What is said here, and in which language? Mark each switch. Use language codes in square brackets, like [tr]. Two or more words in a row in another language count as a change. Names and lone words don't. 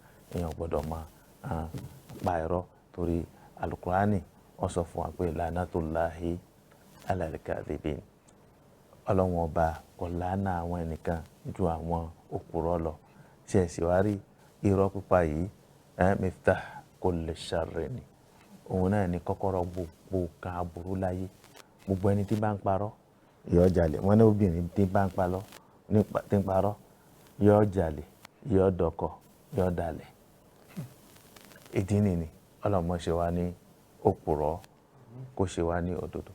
[yo] Èèyàn gbọ́dọ̀ máa pa irọ́ torí Al-Qur'ani ó sọ fún wa pé [ar] لعنة الله على الكاذبين. [yo] Ọlọ́run ọba kò làánà àwọn ẹnìkan ju àwọn òpùrọ́ lọ. Ṣé ẹ sì wá rí irọ́ pípa yìí, [ar] مفتاح كل شر ni. [yo] Òun náà ni kọ́kọ́rọ́ gbogbo kan aburú láyé. Gbogbo ẹni tí bá ń parọ́ yóò jalè. Wọ́n ní obìnrin tí bá ń parọ́ yóò jalè, yóò dọkọ, yóò dalẹ̀. Ìdí nìyí ọlọ́mọ ṣe wá ní òpùrọ́, kó ṣe wá ní òdodo.